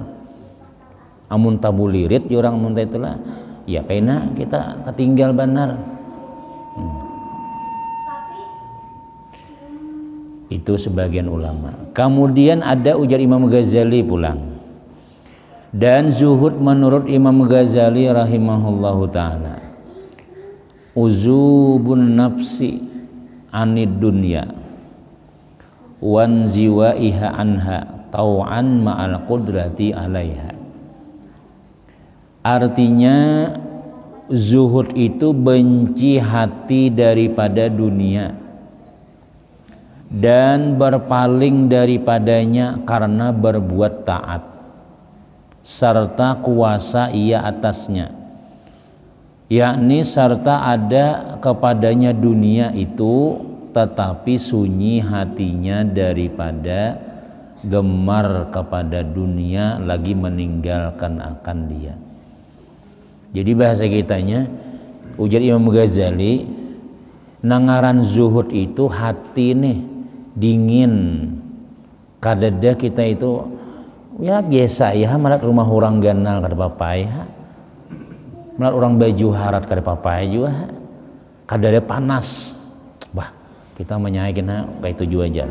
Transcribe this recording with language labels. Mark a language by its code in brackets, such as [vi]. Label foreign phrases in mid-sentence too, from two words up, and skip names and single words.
[bjn] Amun tabulirit orang muntah itulah, ya pena kita tertinggal benar. Itu sebagian ulama. Kemudian ada ujar Imam Ghazali pulang. Dan zuhud menurut Imam Ghazali [ar] رحمه الله تعالى عزوب النفس عن الدنيا وانزوائها عنها طوعا مع القدرة عليها. [id] Artinya zuhud itu benci hati daripada dunia dan berpaling daripadanya karena berbuat taat serta kuasa ia atasnya, yakni serta ada kepadanya dunia itu tetapi sunyi hatinya daripada gemar kepada dunia lagi meninggalkan akan dia. [bjn] Jadi bahasa kitanya ujar Imam Ghazali, nangaran zuhud itu hati nih dingin, kadada kita itu ya biasa ya malat rumah orang ganal kada apa-apa ya, malat orang baju harat kada apa-apa juga, kadada panas, wah kita menyayangi kayak itu aja.